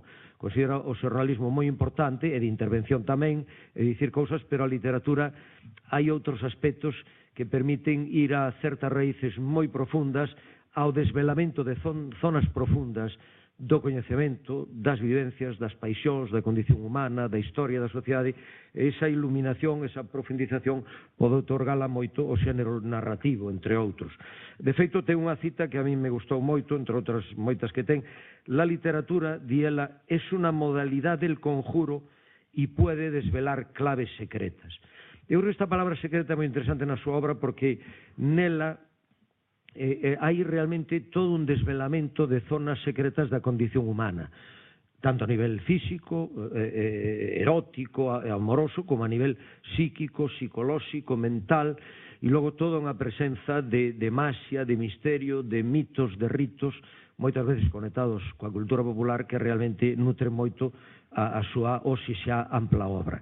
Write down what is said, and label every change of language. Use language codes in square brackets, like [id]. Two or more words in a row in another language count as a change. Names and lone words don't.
[gl] Considera o xornalismo moi importante e de intervención tamén, e dicir cousas, pero a literatura hai outros aspectos que permiten ir a certas raíces moi profundas, ao desvelamento de zonas profundas do coñecemento, das vivencias, das paixóns, da condición humana, da historia da sociedade. Esa iluminación, esa profundización pode otorgala moito o xénero narrativo, entre outros. De feito, ten unha cita que a mí me gustou moito, entre outras moitas que ten: [es] la literatura, [gl] di ela, [es] es una modalidad del conjuro y puede desvelar claves secretas. [gl] Eu creo que esta palabra secreta é moi interesante na súa obra, porque nela hai realmente todo un desvelamento de zonas secretas da condición humana. tanto a nivel físico, erótico, amoroso, como a nivel psíquico, psicolóxico, mental, e logo toda unha presenza de maxia, de misterio, de mitos, de ritos, moitas veces conectados coa cultura popular, que realmente nutre moito a súa hoxe xa ampla obra.